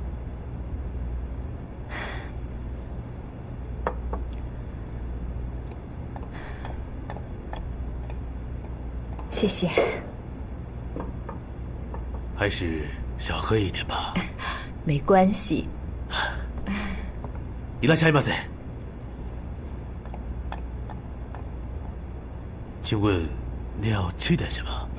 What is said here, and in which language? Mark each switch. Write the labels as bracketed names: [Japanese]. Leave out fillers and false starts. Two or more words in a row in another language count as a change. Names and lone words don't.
[Chinese] 谢谢。还是少喝一点吧。没关系。 [Japanese] いらっしゃいませ。 [Chinese] 请问你要吃点什么？